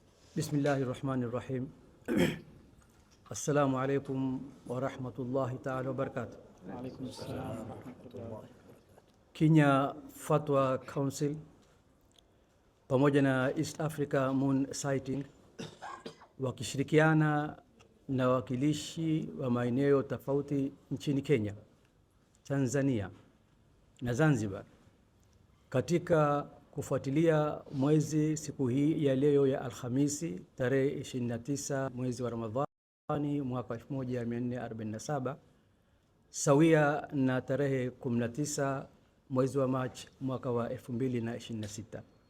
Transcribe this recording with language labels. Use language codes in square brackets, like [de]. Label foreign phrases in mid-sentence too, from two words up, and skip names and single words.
[ar] بسم الله الرحمن الرحيم السلام عليكم ورحمة الله تعالى وبركاته. وعليكم السلام ورحمة الله. [sw] Kenya Fatwa Council pamoja na East Africa Moon Sighting wakishirikiana na wakilishi wa maeneo tofauti nchini Kenya, Tanzania na Zanzibar katika kufuatilia mwezi siku hii ya leo ya Alhamisi tarehe 29 mwezi wa Ramadhani mwaka 1447 sawia na tarehe 19 mwezi wa Machi mwaka wa 2026.